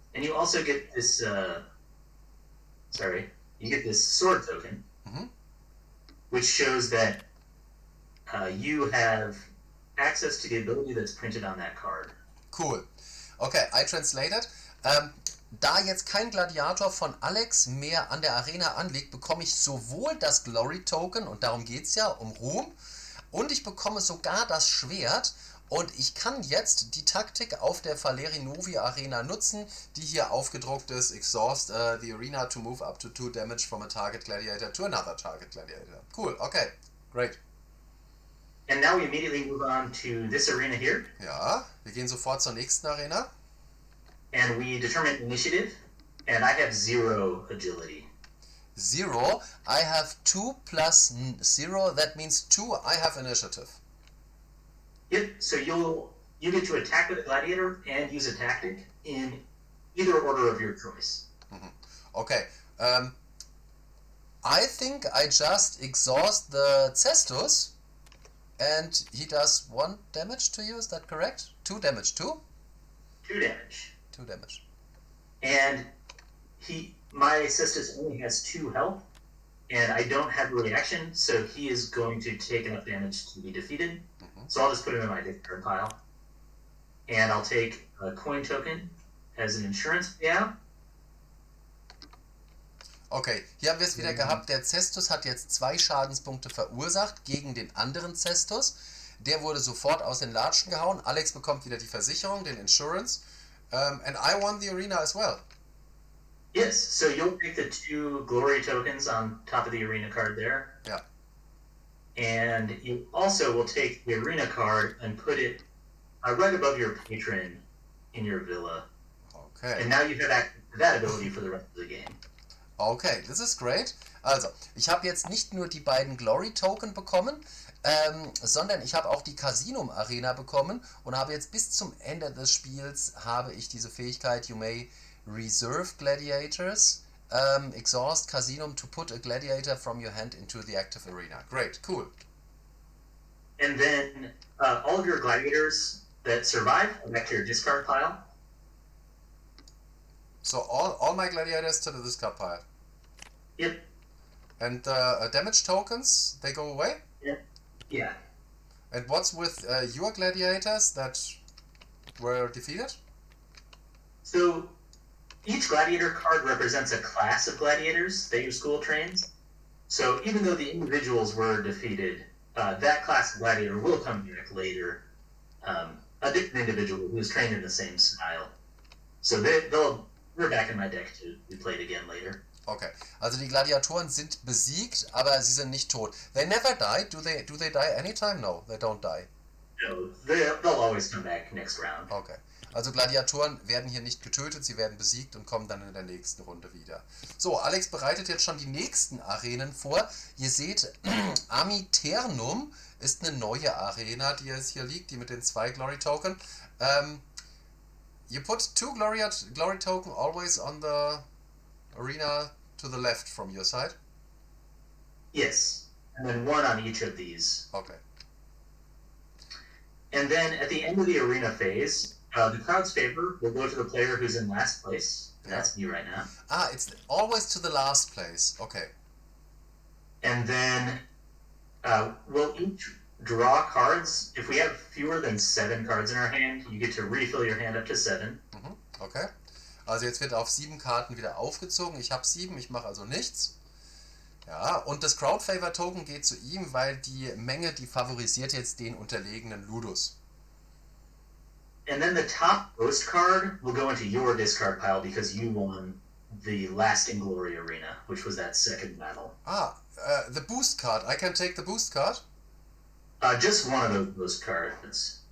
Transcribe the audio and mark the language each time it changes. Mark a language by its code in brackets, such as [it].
[en] And you also get this, you get this sword token, Mhm. which shows that you have access to the ability that's printed on that card. Cool. Okay, I translated. [de] Da jetzt kein Gladiator von Alex mehr an der Arena anliegt, bekomme ich sowohl das Glory Token, und darum geht es ja, um Ruhm, und ich bekomme sogar das Schwert, und ich kann jetzt die Taktik auf der Valeri Novi Arena nutzen, die hier aufgedruckt ist: [en] Exhaust the arena to move up to 2 damage from a target gladiator to another target gladiator. Cool, okay, great. And now we immediately move on to this arena here, [de] Ja, wir gehen sofort zur nächsten Arena. [en] and we determine initiative. And I have 0 agility. 0. I have 2 plus 0. That means 2. I have initiative. Yep. So you get to attack with a gladiator and use a tactic in either order of your choice. Okay. I think I just exhaust the cestus, and he does 1 damage to you. Is that correct? 2 damage. 2? 2 damage. 2 damage. And my cestus only has 2 health, and I don't have a reaction, so he is going to take enough damage to be defeated. So I'll just put him in my discard pile. And I'll take a coin token as an insurance payout. [de] Okay, hier haben wir es wieder gehabt. Der Cestus hat jetzt 2 Schadenspunkte verursacht gegen den anderen Cestus. Der wurde sofort aus den Latschen gehauen. Alex bekommt wieder die Versicherung, den Insurance. [en] And I won the arena as well. Yes, so you'll take the 2 glory tokens on top of the arena card there. Yeah. And you also will take the arena card and put it right above your patron in your villa. Okay. And now you have access to that ability for the rest of the game. Okay, this is great. [de] Also, ich habe jetzt nicht nur die beiden Glory Token bekommen, sondern ich habe auch die Casinum Arena bekommen und habe jetzt bis zum Ende des Spiels habe ich diese Fähigkeit, [en] you may reserve gladiators, exhaust Casinum to put a gladiator from your hand into the active arena. Great, cool. And then all of your gladiators that survive go back to your discard pile. So all my gladiators to the discard pile. Yep. And damage tokens, they go away? Yeah. And what's with your gladiators that were defeated? So each gladiator card represents a class of gladiators that your school trains. So even though the individuals were defeated, that class of gladiator will come back later. A different individual who is trained in the same style. So they're back in my deck to be played again later. [de] Okay, also die Gladiatoren sind besiegt, aber sie sind nicht tot. [en] They never die. Do they die anytime? No, they don't die. No, they'll always come back next round. [de] Okay, also Gladiatoren werden hier nicht getötet, sie werden besiegt und kommen dann in der nächsten Runde wieder. So, Alex bereitet jetzt schon die nächsten Arenen vor. Ihr seht, Amiternum ist eine neue Arena, die jetzt hier liegt, die mit den 2 Glory Token. [en] You put 2 glory token always on the arena to the left from your side? Yes, and then 1 on each of these. Okay. And then at the end of the arena phase, the crowd's favor will go to the player who's in last place. And that's me right now. Ah, it's always to the last place. Okay. And then we'll each draw cards. If we have fewer than 7 cards in our hand, you get to refill your hand up to 7. Okay. [de] Also jetzt wird auf 7 Karten wieder aufgezogen. Ich habe 7, ich mache also nichts. Ja, und das Crowd-Favor-Token geht zu ihm, weil die Menge, die favorisiert jetzt den unterlegenen Ludus. [en] And then the top ghost card will go into your discard pile because you won the last in glory arena, which was that second battle. The boost card. I can take the boost card? Just one of those boost cards.